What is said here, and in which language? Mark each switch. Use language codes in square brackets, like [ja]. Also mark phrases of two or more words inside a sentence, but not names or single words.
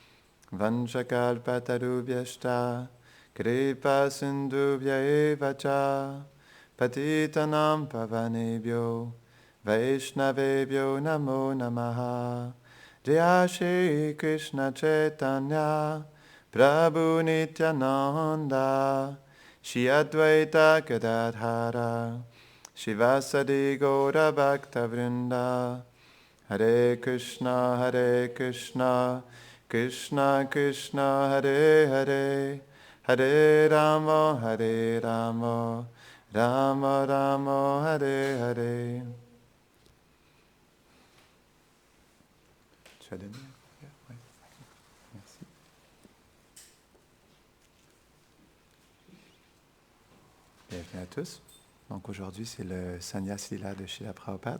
[sa] Vanchakalpatarubhyashta Kripa Sindhubhya eva cha Patitanam Pavanebhyo Vaishnavebhyo Namo Namaha Jaya Shri Krishna Chaitanya Prabhu Nityananda Shri Advaita Gadadhara Shivasadi Gaura Bhakta Vrinda Hare Krishna Krishna Krishna Hare Hare Hare Rama Rama Rama Hare Hare. [fr] Tu as donné? Oui. Merci. Bienvenue à tous. Donc aujourd'hui, c'est le Sannyas Lila de Srila Prabhupada.